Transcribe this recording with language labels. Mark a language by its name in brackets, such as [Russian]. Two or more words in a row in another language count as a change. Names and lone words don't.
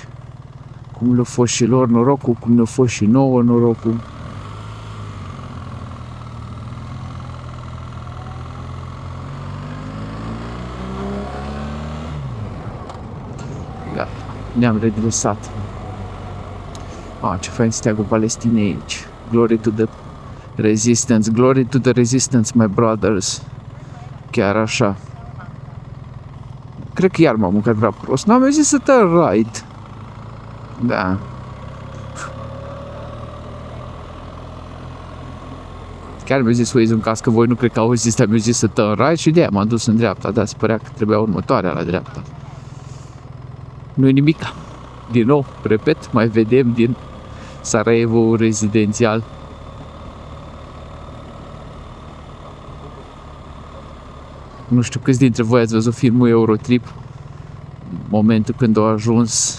[Romanian] Cum le-a fost și lor norocul, cum le-a fost și nouă norocul. Da, ne-am redresat. Ce fain steagul Palestinei aici. [English] Glory to the resistance, glory to the resistance, my brothers. [Romanian] Chiar așa. Cred că iar m-am mâncat prea prost. N-am zis să [English] turn right. [Romanian] Da. Chiar mi-a zis Waze în caz că voi nu cred că auziți, dar mi-a zis să [English] turn right [Romanian] și de-aia m-am dus în dreapta. Da, se părea că trebuia următoarea la dreapta. Nu-i nimic. Din nou, repet, mai vedem din Sarajevo rezidențial. Nu știu câți dintre voi ați văzut filmul Eurotrip, momentul când au ajuns.